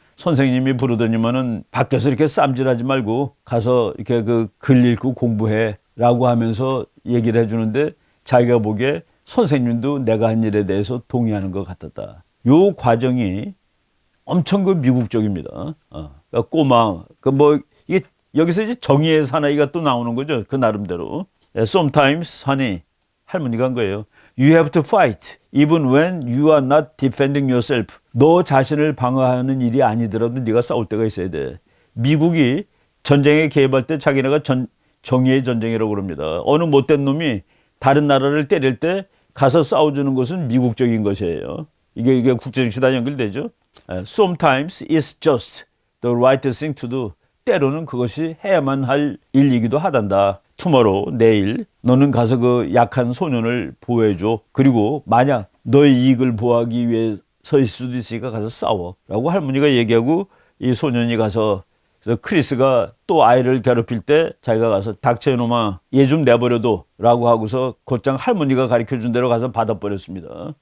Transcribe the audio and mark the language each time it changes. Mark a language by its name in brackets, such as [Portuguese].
[Korean] 선생님이 부르더니만은 밖에서 이렇게 쌈질하지 말고 가서 이렇게 그 글 읽고 공부해 라고 하면서 얘기를 해주는데 자기가 보기에 선생님도 내가 한 일에 대해서 동의하는 것 같았다. 요 과정이 엄청 그 미국적입니다. 그러니까 꼬마, 이게 여기서 이제 정의의 사나이가 또 나오는 거죠. 그 나름대로. [English] Sometimes, honey, [Korean] 할머니가 한 거예요. [English] You have to fight, even when you are not defending yourself. [Korean] 너 자신을 방어하는 일이 아니더라도 네가 싸울 때가 있어야 돼. 미국이 전쟁에 개입할 때 자기네가 정의의 전쟁이라고 그럽니다. 어느 못된 놈이 다른 나라를 때릴 때 가서 싸워주는 것은 미국적인 것이에요. 이게 국제정치다 연결되죠. [English] Sometimes it's just the right thing to do. [Korean] 때로는 그것이 해야만 할 일이기도 하단다. tomorrow, 내일 너는 가서 그 약한 소년을 보호해줘. 그리고 만약 너의 이익을 보호하기 위해서일 수도 있으니까 가서 싸워 라고 할머니가 얘기하고, 이 소년이 가서, 그래서 크리스가 또 아이를 괴롭힐 때 자기가 가서 닥쳐 이놈아 얘 좀 내버려둬 라고 하고서 곧장 할머니가 가르쳐준 대로 가서 받아버렸습니다.